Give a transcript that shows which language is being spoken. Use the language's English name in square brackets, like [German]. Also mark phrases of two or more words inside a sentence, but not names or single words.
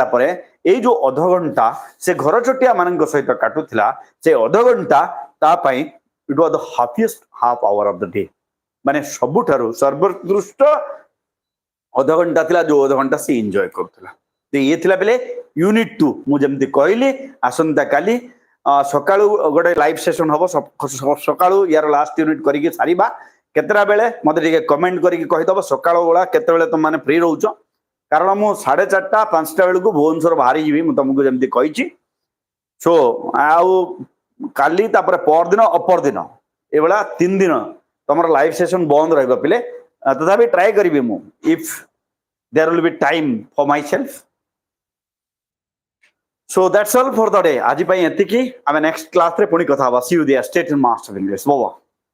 [Odia] ପରେ ଏଇ ଯୋଉ ଅଧଘଣ୍ଟା ସେ ଘର ଚଟିଆ ମାନଙ୍କ ସହିତ କାଟୁଥିଲା ସେ ଅଧଘଣ୍ଟା ତା ପାଇଁ [English] it was the happiest half hour of the day [Odia] ମାନେ ସବୁଠାରୁ ସର୍ବୋତ୍କୃଷ୍ଟ ଅଧଘଣ୍ଟା ଥିଲା ଯୋଉ ଅଧଘଣ୍ଟା ସେ ଏନ୍ଜୟ କରୁଥିଲା ଇଏ ଥିଲା ବେଲେ ୟୁନିଟ୍ 2 ମୁଁ ଯେମିତି କହିଲି ଆସନ୍ତା କାଲି ସକାଳୁ ଗୋଟେ [English] live session [Odia] ହବ ସକାଳୁ ୟାର [English] last unit [Odia] କରିକି ସାରିବା କେତେଟା ବେଳେ ମତେ ଟିକେ କମେଣ୍ଟ କରିକି କହିଦବ ସକାଳ ବେଳା କେତେବେଳେ ତମମାନେ ଫ୍ରି ରହୁଛ କାରଣ ମୁଁ 4:30 5ଟା ବେଳକୁ ଭୁବନେଶ୍ୱର ବାହାରି ଯିବି ମୁଁ ତମକୁ ଯେମିତି କହିଛି ସୋ ଆଉ କାଲି ତାପରେ ପରଦିନ ଅପରଦିନ ଏଭଳିଆ 3 ଦିନ ତମର [English] live session [Odia] ବନ୍ଦ ରହିବ ପିଲେ ତଥାପି ଟ୍ରାଏ କରିବି ମୁଁ [English] if there will be time for myself so that's all for the day [Odia] ଆଜି ପାଇଁ ଏତିକି ଆମେ [English] next class [Odia] ରେ ପୁଣି କଥା ହବା [English] see you there stay tuned master English bye